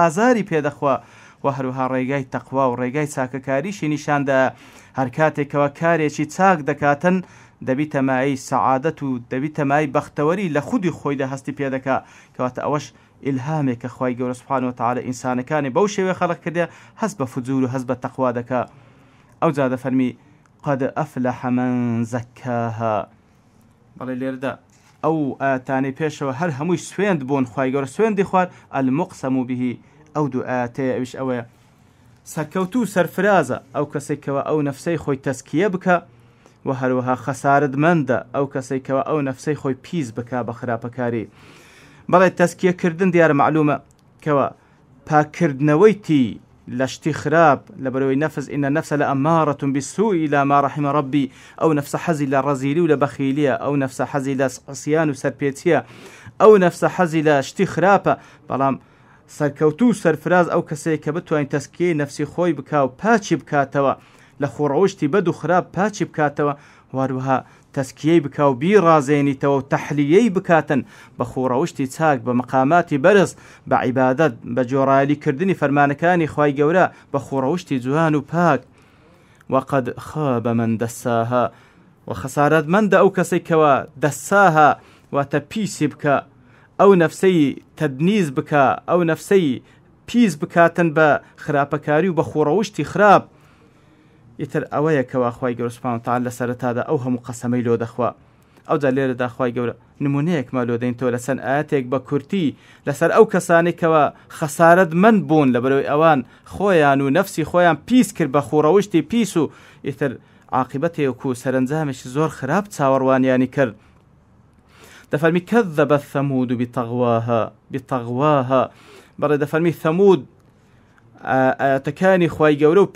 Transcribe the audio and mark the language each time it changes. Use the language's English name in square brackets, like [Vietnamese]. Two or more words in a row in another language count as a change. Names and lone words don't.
[Central Kurdish] ئازاری پێدەخوا و هەروها ڕێگای تەقوا و ڕێگای چاکەکاریشی نیشاندا هەر کاتێکەوە کارێکی چاک دەکاتن دەبی تەمایی سەعادەت و دەبی تەمایی بەختەوەری لە خودی خۆیدا هەستی پێدەکا کەواتە ئەوەش ئیلهامێک کە خی گەورە [Arabic] سوبحانەوە وتعالە [Central Kurdish] ئینسانەکانی بەو شێوەیە خەڵق کردێ هەست بە فجوور و هەست بە تەقوا دەکا ئەو جا دەفەرمی [Arabic] قد أفلح من زكاها [Central Kurdish] بەڵێ لێرەدا ئەو ئاتانی پێشەوە هەر هەمووی سوێند بوون خی گەورە سوێندی خوارد [Arabic] المقسم به [Central Kurdish] ئەو دوو ئاتەیە ئەوش ئەوەیە سەرکەوتوو سەرفرازە ئەو کەسێکەوە ئەو نەفسەی خۆی تەسکیە بکە و هەروەها خەسارتمەندە ئەو کەسێکەوە ئەو نەفسەی خۆی پیس بکە بە خراپەکاری بەڵێ تەسکیەکردن دیارە معلومە کەوە پاکردنەوەی تی لە شتی خراپ لە بەرەوەی نەفس ئینە نەفسە لە [Arabic] ئەمارەة بالسوء إلى ما رحم ربي [Central Kurdish] ئەو نەفسە حەزی لە ڕەزیلی و لە بەخیلیە ئەو نەفسە حەزی لە عسیان و سەرپێچیە ئەو نەفسە حەزی لە شتی خراپە بەڵام سەرکەوتوو سەرفراز ئەو کەسەیە کە بتوانین تەسکیەی نەفسی خۆی بکا و پاچی بکاتەوە لە خۆڕەوشتی بەد و خراپ پاچی بکاتەوە واروها تەسکیەی بکا و بیڕازێنیتەوە و تەحلیەی بکاتن بە خۆڕەوشتی چاک بە مەقاماتی بەرز بە عیبادەت بە جۆڕایەلیکردنی فەرمانەکانی خوای گەورە بە خۆڕەوشتی جوان و پاک [Arabic] وقد خاب من دەساها [Central Kurdish] و خەسارەتمەندە ئەو کەسێکەوە دەساها واتە پیسی بکە ئەو نەفسەی تەدنیز بکە ئەو نەفسەی پیس بکاتن بە خراپەکاری و بە خۆڕەوشتی خراپ ئیتر ئەوەیە کەوا خی گەورە [Arabic] سوبحانەهو وتعالە [Central Kurdish] لە سەرەتادا ئەو هەموو قەسەمەی لۆ دەخوا ئەوجا لێرەدا خی گەورە نمونەیەکمان لۆ دەینەوە لە چەند ئاەتێک بە کورتی لەسەر ئەو کەسانێکەوە خەسارەتمەند بوون لە بەرەوەی ئەوان خۆیان و نەفسی خۆیان پیس کرد بە خۆڕەوشتی پیس و ئیتر عاقبەتێک و سەرنجامێکی زۆر خراپ چاوەڕوانیانی کرد دەفەرمی [Arabic] كذبت ثمود بطغواها [Central Kurdish] بەڵێ دەفەرمی ثەمود ئاەتەکانی خوای گەورە و